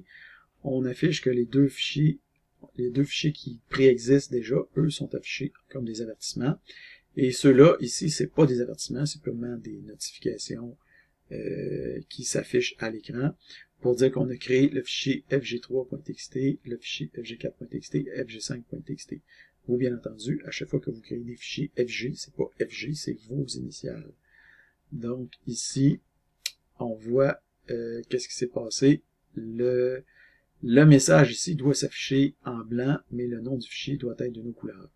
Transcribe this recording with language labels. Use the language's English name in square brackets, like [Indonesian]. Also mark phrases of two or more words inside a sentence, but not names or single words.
[French] On affiche que les deux fichiers qui préexistent déjà, eux, sont affichés comme des avertissements. Et ceux-là, ici, c'est pas des avertissements, c'est purement des notifications qui s'affichent à l'écran pour dire qu'on a créé le fichier fg3.txt, le fichier fg4.txt, fg5.txt. Vous, bien entendu, à chaque fois que vous créez des fichiers fg, c'est pas fg, c'est vos initiales. Donc, ici, on voit qu'est-ce qui s'est passé. Le message ici doit s'afficher en blanc, mais le nom du fichier doit être d'une autre couleur.